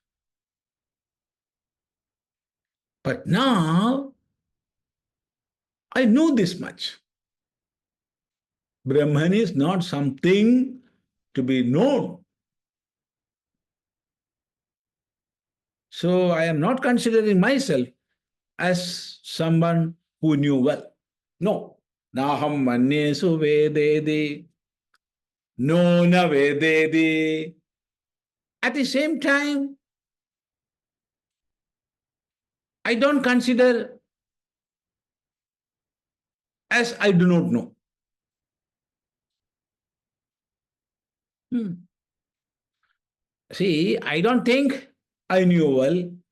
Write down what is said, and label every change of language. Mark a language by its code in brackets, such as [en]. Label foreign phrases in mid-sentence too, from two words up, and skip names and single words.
[en] But now, I know this much. Brahman is not something to be known. So I am not considering myself as someone who knew well. No. [sa] Nāhaṃ manye suvedeti, nūnaṃ vedeti. [en] At the same time, I don't consider as I do not know. See, I don't think I knew well.